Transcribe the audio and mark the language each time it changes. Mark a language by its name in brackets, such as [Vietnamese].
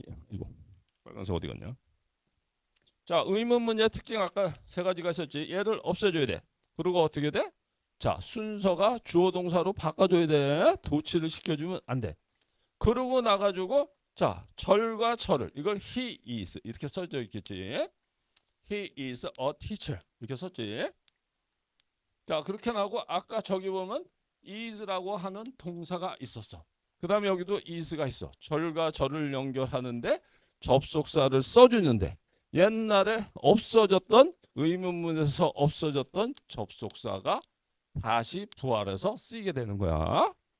[Korean] 이거 빨간색 어디 갔냐? 자, 의문문의 특징 아까 세 가지가 있었지. 얘를 없애줘야 돼. 그리고 어떻게 돼? 자, 순서가 주어 동사로 바꿔줘야 돼. 도치를 시켜주면 안 돼. 그러고 나가지고 자, 절과 절을 이걸 [English] he is [Korean] 이렇게 써져 있겠지. [English] He is a teacher [Korean] 이렇게 썼지. 자, 그렇게 나오고 아까 저기 보면 is라고 하는 동사가 있었어. 그 다음에 여기도 is가 있어. 절과 절을 연결하는데 접속사를 써주는데 옛날에 없어졌던 의문문에서 없어졌던 접속사가 다시 부활해서 쓰이게 되는 거야.